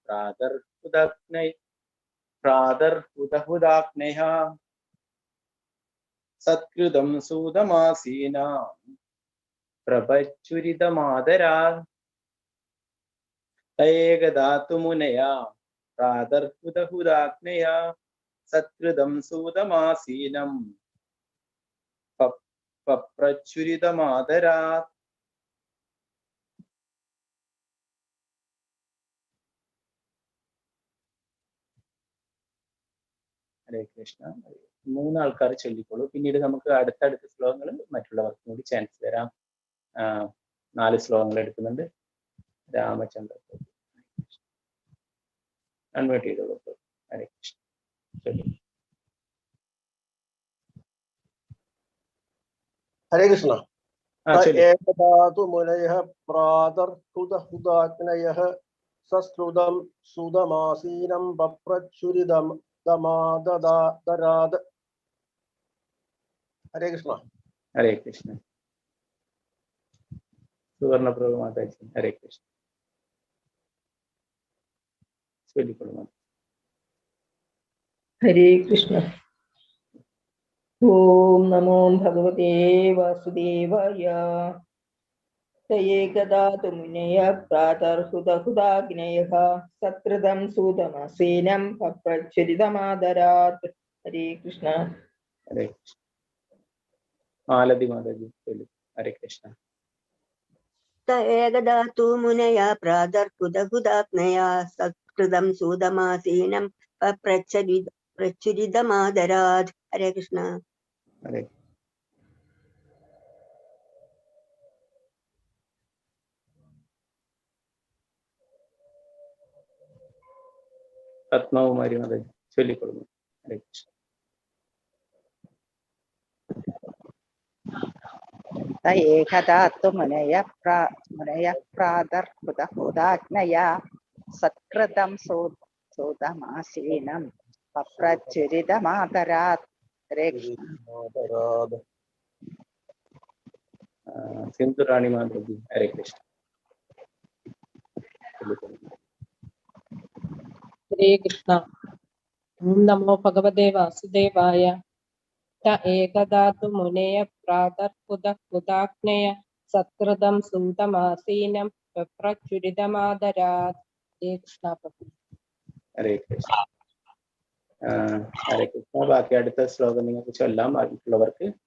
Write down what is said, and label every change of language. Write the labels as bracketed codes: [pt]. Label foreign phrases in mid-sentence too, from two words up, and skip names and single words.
[sa] प्रातर्हुदाग्नया सत्कृतं सूदमासीनं प्रभच्छुरितमादरात् स एकदा तु मुनया प्रातर्हुदाग्नया सत्कृतं सूदमासीनं [ml] पप्रच्छुरितमादरात् ഹരേ കൃഷ്ണ മൂന്നാൾക്കാർ ചൊല്ലിക്കോളൂ പിന്നീട് നമുക്ക് അടുത്തടുത്ത ശ്ലോകങ്ങൾ മറ്റുള്ളവർക്കും കൂടി ചാൻസ് തരാം 4 ശ്ലോകങ്ങൾ എടുക്കുന്നുണ്ട് രാമചന്ദ്ര അൺമ്യൂട്ട് ചെയ്തോളൂ ഹരേ കൃഷ്ണ ചൊല്ലി [sa] हरे कृष्ण [ml] ചൊല്ലി [sa] एकदा तु मुनयः प्रातर्हुदाग्नयः सस्रुदं सुदमासीनं बप्रच्छुरिदमाददादराद हरे कृष्ण [ml] ഹരേ കൃഷ്ണ സുവർണപ്രഭു മാതാജി ഹരേ കൃഷ്ണ ചൊല്ലിക്കോളൂ മാതാജി [sa] ഹരേ കൃഷ്ണ. ഓം നമോ ഭഗവതേ വാസുദേവായ. स एकदा तु मुनयः प्रातर्हुदहुदाग्नयः सत्कृतं सूतमासीनं पप्रच्छुरितमादरात्. हरे कृष्ण. [ml] ഹരേ കൃഷ്ണ മാലതി മാതാജി ചൊല്ലി ഹരേ കൃഷ്ണ [sa] स एकदा तु मुनया प्रातर्हुदहुदाग्नया सत्कृतं सूदमासीनं प्रच्छुरितमादरात् हरे कृष्ण [ml] ഹരേ പത്മകുമാരി മാതാജി ചൊല്ലിക്കൊള്ളുന്നു ഹരേ കൃഷ്ണ [sa] स एकदा तु मुनयः प्रातर्हुदाग्नया सत्कृतं सूदमासीनं पप्रच्छुरितमादरात्. हरे कृष्ण. [hi] सिंधु रानी माताजी हरे कृष्ण हरे कृष्ण. [sa] ओम नमो भगवते वासुदेवाय. स एकदा तु मुनयः प्रातर्हुदाग्नया सत्कृतं सूतमासीनं पप्रच्छुरितमादरात्. हरे कृष्ण प्रभु. [ml] ഹരേ കൃഷ്ണ ഹരേ കൃഷ്ണ ബാക്കി അടുത്ത ശ്ലോകം നിങ്ങൾക്ക് ചൊല്ലാം ബാക്കിയുള്ളവർക്ക്